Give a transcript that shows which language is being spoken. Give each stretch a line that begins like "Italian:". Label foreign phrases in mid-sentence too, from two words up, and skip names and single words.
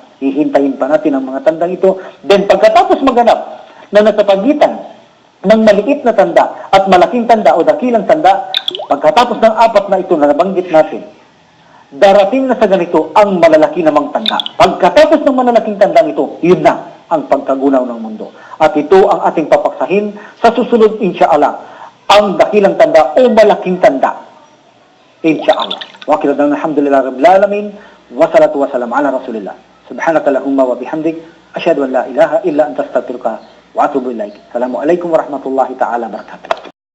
Filipino: Hihintayin pa natin ang mga tandang ito. Then, pagkatapos maganap na nasa pagitan ng maliit na tanda at malaking tanda o dakilang tanda, pagkatapos ng apat na ito na nabanggit natin, darating na sa ganito ang malalaki namang tanda. Pagkatapos ng malalaking tandang ito, yun na ang pagkagunaw ng mundo. At ito ang ating papaksahin sa susunod, insyaAllah, ang dakilang tanda o malaking tanda.
Arabic: Insyaallah. وآخرا الحمد لله رب العالمين والصلاة والسلام على رسول الله. سبحانك اللهم وبحمدك أشهد أن لا إله إلا أنت أستغفرك وأتوب إليك. السلام عليكم ورحمة الله تعالى وبركاته.